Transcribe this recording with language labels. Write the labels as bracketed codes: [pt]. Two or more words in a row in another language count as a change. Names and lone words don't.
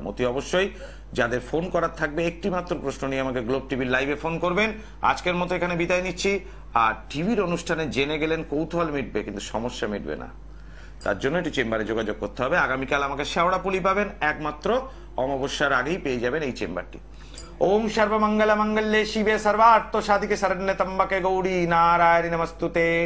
[bn] অতি অবশ্যই যাদের ফোন করার থাকবে, একটি মাত্র প্রশ্ন নিয়ে আমাকে গ্লোব টিভির লাইভে ফোন করবেন। আজকের মতো এখানে বিদায় নিচ্ছি। আর টিভির অনুষ্ঠানে জেনে গেলেন কৌতূহল মিটবে, কিন্তু সমস্যা মিটবে না। তার জন্য একটু চেম্বারে যোগাযোগ করতে হবে। আগামীকাল আমাকে শেওড়াপুলি পাবেন, একমাত্র অমাবস্যার আগেই পেয়ে যাবেন এই চেম্বারটি। [sa] ওম সর্বমঙ্গল মঙ্গলে শিবে সর্বার্থ সাধিকে শরণ্যে ত্র্যম্বকে গৌরী নারায়ণী নমস্তুতে।